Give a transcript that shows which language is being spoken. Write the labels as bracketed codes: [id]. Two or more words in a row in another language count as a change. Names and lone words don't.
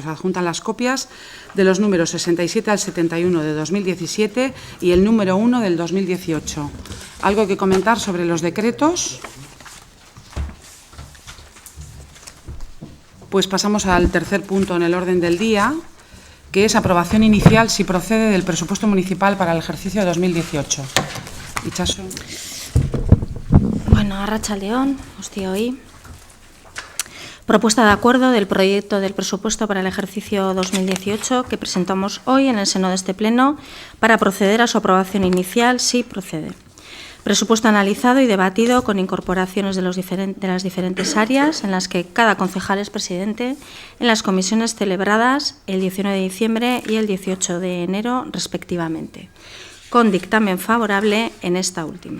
[es] Se adjuntan las copias de los números 67 al 71 de 2017 y el número 1 del 2018. ¿Algo que comentar sobre los decretos? Pues pasamos al tercer punto en el orden del día, que es aprobación inicial si procede del presupuesto municipal para el ejercicio de 2018. Itxaso. [eu] Bueno, arratsaldeon, guztioi. [es] Propuesta de acuerdo del proyecto del presupuesto para el ejercicio 2018 que presentamos hoy en el seno de este pleno para proceder a su aprobación inicial si procede. Presupuesto analizado y debatido con incorporaciones de las diferentes áreas en las que cada concejal es presidente en las comisiones celebradas el 19 de diciembre y el 18 de enero respectivamente, con dictamen favorable en esta última.